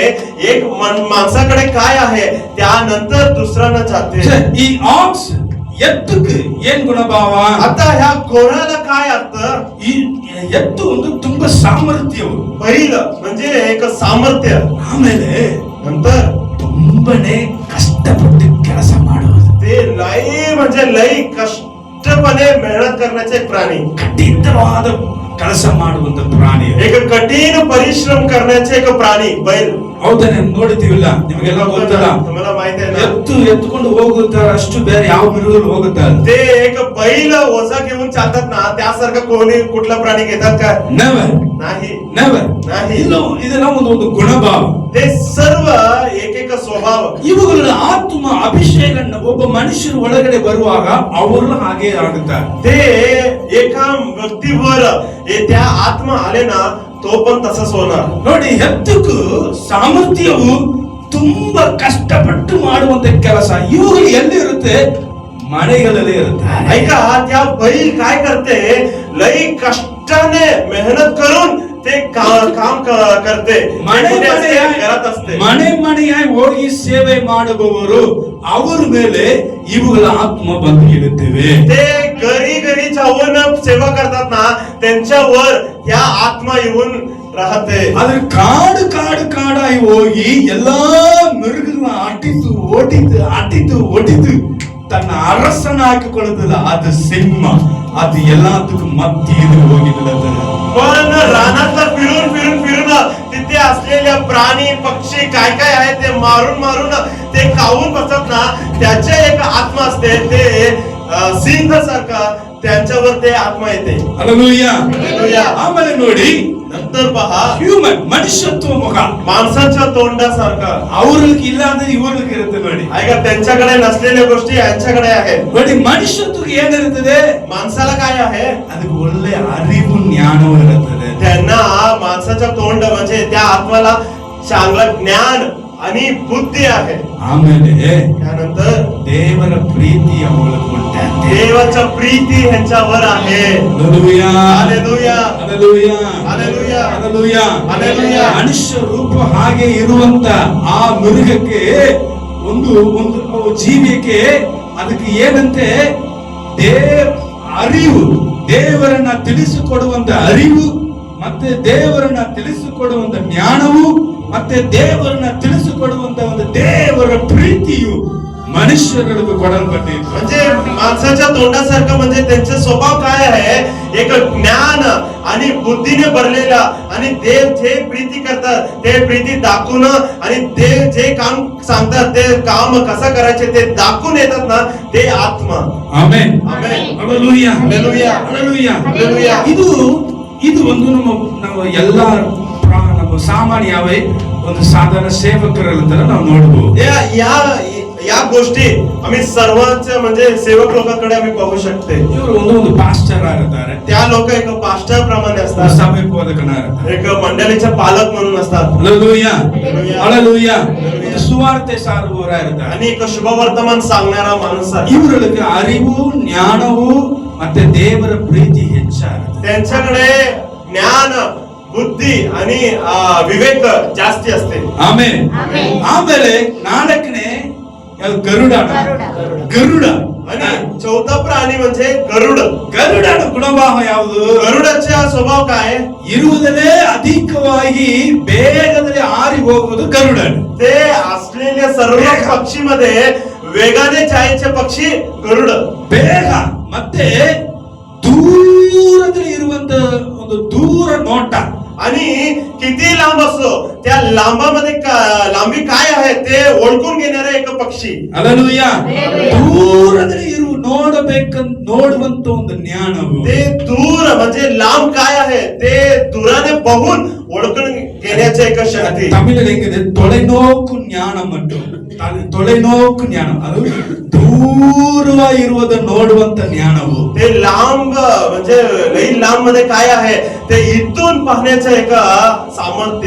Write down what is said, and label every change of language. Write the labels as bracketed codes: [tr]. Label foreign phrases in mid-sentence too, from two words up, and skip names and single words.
[mr] एक माणसाकडे काय आहे त्यानंतर दुसऱ्यांना जाते. [kn] ಈ ಆಕ್ಸ್ ಎತ್ತಕ್ಕೆ ಏನ್ ಗುಣಭಾವ? [mr] आता ह्या घोड्याला काय अर्थ? [kn] ಈ ಎತ್ತು ಒಂದು ತುಂಬಾ ಸಾಮರ್ಥ್ಯವು, [mr] बैल म्हणजे एक सामर्थ्य. [kn] ಆಮೇಲೆ [mr] नंतर [kn] ತುಂಬಾನೇ ಕಷ್ಟಪಟ್ಟು ಕೆಲಸ ಮಾಡುವುದು. [mr] ते लई म्हणजे लई कष्टपणे मेहनत करण्याचे एक प्राणी. [kn] ಕಠಿಣವಾದ ಕೆಲಸ ಮಾಡುವಂತ ಪ್ರಾಣಿ. [mr] एक कठीण परिश्रम करण्याचे एक प्राणी बैल. [kn] ಹೌದಾನೆ? ನೋಡ್ತೀವಿಲ್ಲ, ನಿಮಗೆಲ್ಲ ಗೊತ್ತಲ್ಲ. [mr] तुम्हाला माहिती आहे ना, [kn] ಎತ್ತುಕೊಂಡು ಹೋಗುತ್ತಾರೆ, ಅಷ್ಟು ಬೇರೆ ಯಾವ ಮೃಗಗಳು ಹೋಗುತ್ತಾರೆ. [mr] ते एक बैल ओझा घेऊन चालतात ना, त्यासारखं कोणी कुठला प्राणी घेतात का? [kn] ನೆವರ್ [mr] नाही. [kn] ನೆವರ್. [mr] नाही. [kn] ಇದೆಲ್ಲ ಒಂದು ಗುಣಭಾವ. [mr] ते सर्व एक एक स्वभाव. [kn] ಇವುಗಳ ಆತ್ಮ ಅಭಿಷೇಕ ಒಬ್ಬ ಮನುಷ್ಯನ ಒಳಗಡೆ ಬರುವಾಗ ಅವರು ಹಾಗೆ ಆಗುತ್ತಾರೆ. [mr] ते एका व्यक्तीवर त्या आत्मा आले ना, तो पण तसंच होणार. [kn] ನೋಡಿ, ಎತ್ತಕ್ಕೂ ಸಾಮರ್ಥ್ಯವು ತುಂಬಾ ಕಷ್ಟಪಟ್ಟು ಮಾಡುವಂತ ಕೆಲಸ ಇವುಗಳು ಎಲ್ಲಿ ಇರುತ್ತೆ? ಮನೆಗಳಲ್ಲಿ ಇರುತ್ತೆ. [mr] ऐका, त्या बैल काय करते? लई कष्टाने मेहनत करून ते काम करते. घरात असते. [kn] ಮನೆಯಾಗಿ ಹೋಗಿ ಸೇವೆ ಮಾಡುವವರು ಅವರ ಮೇಲೆ ಇವುಗಳ ಆತ್ಮ ಬಂದು ಇರುತ್ತವೆ. [mr] ते घरी जाऊन सेवा करतात ना, त्यांच्यावर या आत्मा येऊन राहते. [kn] ಆದ್ರೆ ಕಾಡಾಗಿ ಹೋಗಿ ಎಲ್ಲಾ ಮೃಗಗಳನ್ನ ಅಟ್ಟಿತು ತನ್ನ ಅರಸನ ಹಾಕಿಕೊಳ್ಳುತ್ತಲ್ಲ, ಅದು ಸಿಂಹ. ಅದು ಎಲ್ಲದಕ್ಕೂ ಮತ್ತಿದು ಹೋಗಿಲ್ಲ. [mr] पण रानातला फिरून तिथे असलेल्या प्राणी पक्षी काय आहे ते मारून ते खाऊन बसतात ना, त्याचे एक आत्मा असते. ते सिंह सारखा त्यांच्यावर ते आत्मा येते. [kn] ಹಲ್ಲೆಲೂಯಾ. ಹಲ್ಲೆಲೂಯಾ. ಆಮೇಲೆ ನೋಡಿ, [mr] नंतर पहा, [kn] ಹ್ಯೂಮನ್ ಮನುಷ್ಯತ್ವ ಮುಖ [mr] माणसाच्या तोंडासारखा. [kn] ಅವ್ರಿಗೆ ಇಲ್ಲ ಅಂದ್ರೆ ಇವ್ರಿಗೆ ಇರುತ್ತೆ. ನೋಡಿ, [mr] ऐका, त्यांच्याकडे नसलेल्या गोष्टी यांच्याकडे आहेत. [kn] ನೋಡಿ, ಮನುಷ್ಯತ್ವಕ್ಕೆ ಏನಿರುತ್ತದೆ? [mr] माणसाला काय आहे? [kn] ಅದಕ್ಕೆ ಒಳ್ಳೆ ಅರಿವು ಜ್ಞಾನವೂ ಇರುತ್ತದೆ. [mr] त्यांना माणसाच्या तोंड म्हणजे त्या आत्माला चांगलं ज्ञान आणि बुद्धी आहे. [kn] ಆಮೇಲೆ [mr] त्यानंतर [kn] ದೇವರ ಪ್ರೀತಿ ಅವಳಿಗೆ ಉಂಟಂತೆ. [mr] देवाच्या प्रीती ह्यांच्यावर आहे. [kn] ಹಲ್ಲೆಲೂಯಾ, [mr] हालेलुया, [kn] ಹಲ್ಲೆಲೂಯಾ, [mr] हालेलुया, [kn] ಹಲ್ಲೆಲೂಯಾ, [mr] हालेलुया. [kn] ಮನುಷ್ಯ ರೂಪ ಹಾಗೆ ಇರುವಂತ ಆ ಮೃಗಕ್ಕೆ ಒಂದು ಜೀವಿಗೆ ಅದಕ್ಕೆ ಏನಂತೆ? ಅರಿವು, ದೇವರನ್ನ ತಿಳಿಸಿಕೊಡುವಂತ ಅರಿವು, ಮತ್ತೆ ದೇವರನ್ನ ತಿಳಿಸಿಕೊಡುವಂತ ಜ್ಞಾನವು, ಮತ್ತೆ ದೇವರನ್ನ ತಿಳಿಸಿಕೊಡುವಂತ ಒಂದು ದೇವರ ಪ್ರೀತಿಯು ಮನುಷ್ಯರಿಗೆ ಕೊಡಲ್ಪಟ್ಟಿದೆ. [mr] म्हणजे माणसाच्या तोंडासारखं म्हणजे त्यांचा स्वभाव काय आहे? एक ज्ञान आणि बुद्धीने भरलेला, आणि देव जे प्रीती करतात ते प्रीती दाखवून, आणि देव जे काम सांगतात ते काम कसं करायचे ते दाखवून येतात ना, ते आत्मा. [kn] ಆಮೆನ್, ಆಮೆನ್. ಹಲ್ಲೆಲೂಯಾ, ಹಲ್ಲೆಲೂಯಾ, ಹಲ್ಲೆಲೂಯಾ, ಹಲ್ಲೆಲೂಯಾ. ಇದು ಒಂದು ನಮ್ಮ ಎಲ್ಲ ನಮ್ಮ ಸಾಮಾನ್ಯವೇ ಒಂದು ಸಾಧಾರಣ ಸೇವಕರ ತರ ನಾವು ನೋಡಬಹುದು. [mr] या गोष्टी आम्ही सर्वच म्हणजे सेवक लोकांकडे आम्ही पाहू शकते. [kn] ಇವರು ಒಂದು ಪಾಸ್ಟರ್ ಆಗಿರ್ತಾರೆ, [mr] त्या लोक एक पास्टर प्रमाणे असतात, [kn] ಸಭೆ ಬೋಧಕನಾಗಿರ್ತಾರೆ, [mr] एक मंडळीचे पालक म्हणून असतात. हालेलुया हालेलुया. [kn] ಒಂದು ಸುವಾರ್ತೆ ಸಾರುವವರಾಗಿರ್ತಾರೆ [mr] आणि एक शुभवर्तमान सांगणारा माणूस आहे. [kn] ಇವರಿಗೆ ಅರಿವು ಜ್ಞಾನವು ಮತ್ತೆ ದೇವರ ಪ್ರೀತಿ ಹೆಚ್ಚಾಗುತ್ತೆ. [mr] त्यांच्याकडे ज्ञान बुद्धी आणि विवेक जास्ती असते. [kn] ಆಮೇಲೆ ಆಮೇಲೆ ನಾಲ್ಕನೇ ಗರುಡ ಗರುಡ [mr] आणि चौथा प्राणी म्हणजे गरुड. [kn] ಗರುಡನ ಗುಣಭಾವ ಯಾವುದು? [mr] गरुडाचा स्वभाव काय? [kn] ಇರುವುದಲ್ಲೇ ಅಧಿಕವಾಗಿ ಬೇಗದಲ್ಲಿ ಹಾರಿ ಹೋಗುವುದು ಗರುಡ. [mr] ते असलेल्या सर्व पक्षीमध्ये वेगाने जायचे पक्षी गरुड. [kn] ಬೇಗ ಮತ್ತೆ ದೂರದಲ್ಲಿ ಇರುವಂತ ಒಂದು ದೂರ ನೋಟ [mr] आणि किती लांब असो त्या लांबामध्ये लांबी काय आहे ते ओळखून घेणारा एक पक्षी. [kn] ಅಲ್ಲೂಯ್ಯ. ದೂರದಲ್ಲಿ ನೋಡುವಂತ ಒಂದು ಜ್ಞಾನವು, [mr] ते दूर म्हणजे लांब काय आहे ते दूराने बघून ओळखून घेण्याची एक शक्ती. [kn] ತಮಿಳಲ್ಲಿ ಹೆಂಗಿದೆ? ತೊಳೆನೋಕು ಜ್ಞಾನ ಮತ್ತು ತೊಳೆನೋಕು ಜ್ಞಾನ, ಅದು ದೂರವಾಗಿ ಇರುವುದನ್ನು ನೋಡುವಂತ ಜ್ಞಾನವು. [mr] ते लांब म्हणजे लई लांब मध्ये काय आहे ते इथून पाहण्याचं एक सामर्थ्य.